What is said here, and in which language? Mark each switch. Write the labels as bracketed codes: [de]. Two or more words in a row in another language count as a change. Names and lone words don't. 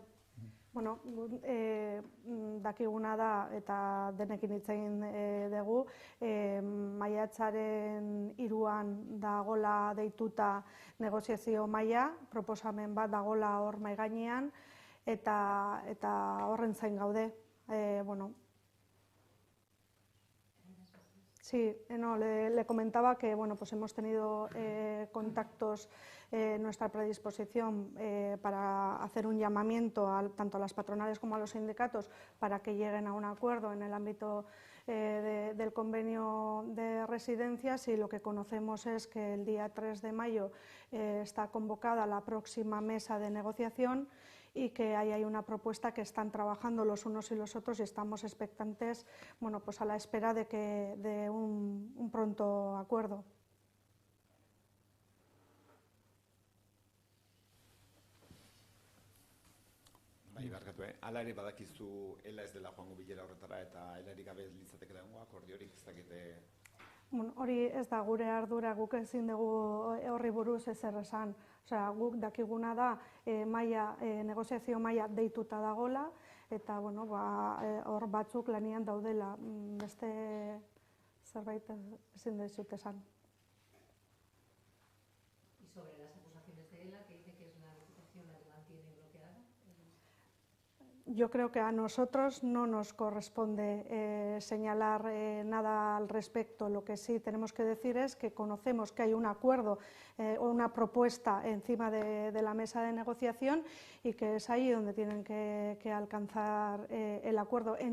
[eu] Bueno, dakiguna da, eta denekin hitz egin dugu, maiatzaren 3an dagola deituta negoziazio maila, proposamen bat dagola hor mahai gainean, eta horren zain gaude. [es] Sí, le comentaba que pues hemos tenido contactos en nuestra predisposición para hacer un llamamiento tanto a las patronales como a los sindicatos para que lleguen a un acuerdo en el ámbito del convenio de residencias, y lo que conocemos es que el día 3 de mayo está convocada la próxima mesa de negociación y que ahí hay una propuesta que están trabajando los unos y los otros, y estamos expectantes, pues a la espera de un pronto acuerdo. [eu] Bai, barkatu, hala ere badakizu ela ez dela joango bilera horretara, eta elarik gabe litzateke dagoa akordiorik ez dakite. Hori ez da gure ardura, guk ezin dugu horri buruz ezer esan. Guk dakiguna da negoziazio maila deituta dagola, eta hor batzuk lanian daudela, beste zerbait ezin dizut esan. [es] Y sobre las acusaciones de ELA, que dice que es la Diputación la que mantiene bloqueada. Yo creo que a nosotros no nos corresponde señalar nada al respecto. Lo que sí tenemos que decir es que conocemos que hay un acuerdo o una propuesta encima de la mesa de negociación, y que es ahí donde tienen que alcanzar el acuerdo.